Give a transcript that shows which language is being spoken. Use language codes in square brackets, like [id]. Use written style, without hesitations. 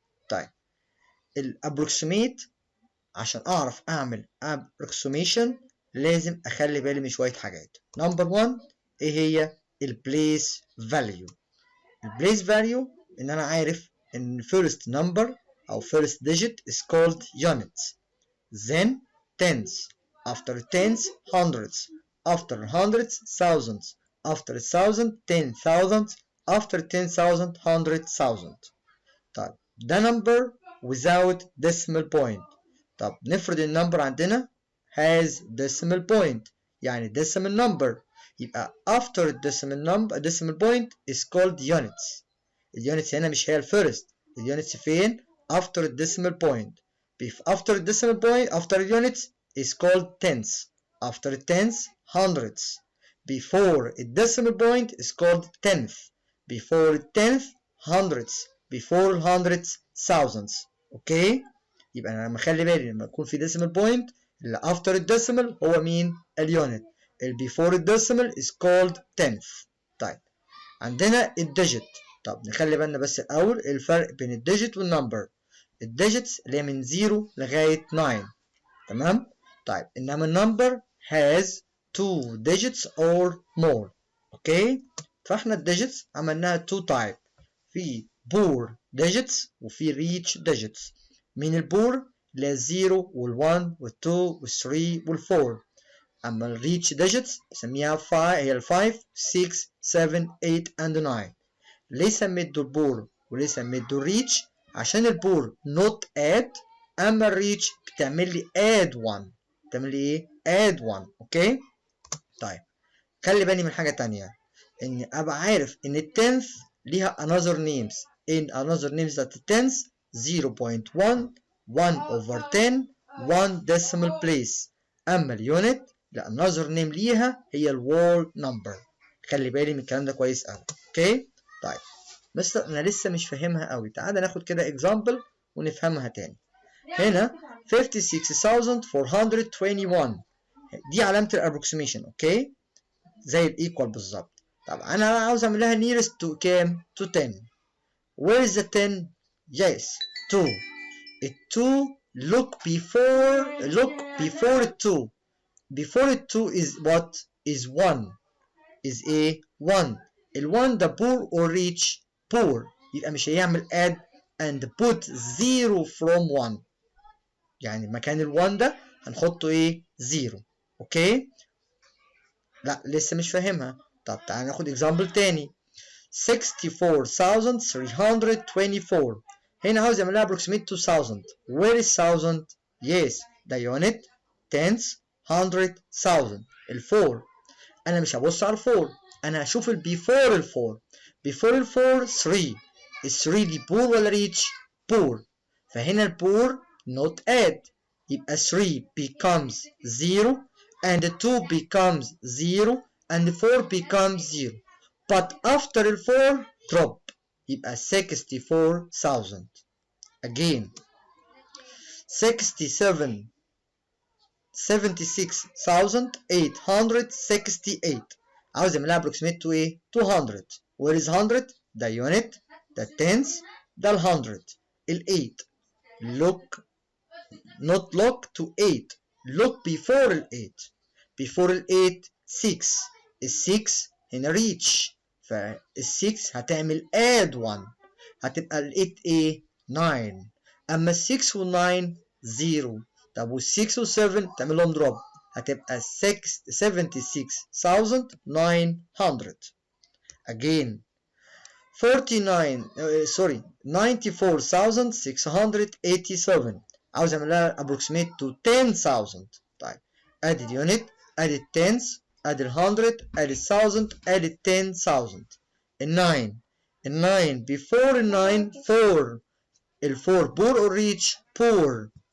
[ar] طيب الابروكسيميت عشان اعرف اعمل [en] approximation [ar] لازم اخلي بالي من شويه حاجات. نمبر 1 ايه هي؟ البليس فاليو. البليس فاليو ان انا عارف ان [en] first number او first digit is called units, then tens, after tens hundreds, after hundreds thousands, after thousand 10,000, after 10,000 100,000. [ar] طيب ده [en] number without decimal point. [ar] طب نفرض النمبر عندنا [en] has decimal point يعني decimal number يبقى after decimal point is called units. [ar] اليونتس هنا مش هي الفيرست، اليونتس فين؟ [en] after decimal point. after decimal point after units is called tens, after tens hundreds, before decimal point is called tenth, before tenth hundreds, before hundreds thousands. [ar] اوكي؟ يبقى انا لما اخلي بالي لما يكون في [en] decimal point [ar] اللي after الديسيمال هو مين؟ اليونت. اللي [en] before الديسيمال is called tenth. [ar] طيب عندنا الديجيت. طب نخلي بالنا بس الاول الفرق بين الديجيت والنمبر. الديجيتس اللي هي من 0 لغايه 9. تمام؟ طيب انما النمبر [en] has 2 digits or more. [ar] اوكي؟ فاحنا الديجيتس عملناها [en] 2 type. في poor digits [ar] وفي [en] rich digits. [ar] من البور ل 0 وال1 وال2 وال3 وال4. اما الريتش ديجيتس بسميها 5 هي ال 5 6 7 8 and 9. ليه سميت دول بور وليه سميت دول ريتش؟ عشان البور [en] not add، [ar] اما الريتش بتعمل لي add 1. بتعمل لي ايه؟ [en] add 1. [ar] اوكي؟ طيب خلي بالي من حاجه تانية، اني ابقى عارف ان التنث ليها another names. [en] in another names that tenth 0.1 1 over 10 1 decimal place. [ar] اما اليونت لا [en] another name [ar] ليها هي الوول نمبر. خلي بالي من الكلام ده كويس قوي. اوكي؟ طيب بس انا لسه مش فاهمها قوي، تعال ناخد كده [en] example [ar] ونفهمها تاني. هنا 56,421 دي علامة الابروكسيميشن. اوكي؟ زي الايكوال بالظبط. طب انا عاوز اعمل لها [en] nearest to [ar] كام؟ to 10. [en] Where is the 10? Yes, 2. A 2 look before 2. Before 2 is what? Is 1. Is a 1. ال 1 ده poor or rich? Poor. [ar] يبقى مش هيعمل [en] add and put 0 from 1. [ar] يعني مكان ال 1 ده هنحطه ايه؟ 0. اوكي؟ لا لسه مش فاهمها. طب تعالى ناخد [en] example [ar] تاني. 64,324. هنا عاوز اعمل لها [en] approximate to [ar] 1000. [en] Where is 1000? Yes, the unit tens 100,000. [ar] ال4 انا مش هبص على ال4، انا هشوف ال before ال4. before ال4 3. ال 3 دي [en] poor [ar] ولا rich؟ poor. فهنا [en] البور not add يبقى 3 becomes 0 and 2 becomes 0 and 4 becomes 0. But after ال 4 drop [ar] يبقى [en] 64,000. Again 76,868. [ar] عاوز اعملها approximate to ايه؟ to 100. [en] Where is 100؟ [ar] ده unit، ده tens، ده ال 100. [en] ال 8 look not look to 8. look before ال 8. before ال 8 6. [ar] ال 6 هنا reach، فال 6 هتعمل [en] add 1 [ar] هتبقى ال 8 ايه؟ 9. اما ال 6 وال 9 0. طب وال 6 وال 7 تعمل لهم [en] drop [ar] هتبقى 76,900. [en] again 94,687. [ar] عاوز اعمل لها [en] approximate to [ar] 10,000. طيب ادي اليونت، ادي التنس، ادي ال 100، ادي ال 1000، ادي ال 10,000. ال 9 ال 9 before ال 9 4. [en] ال 4 poor or rich poor.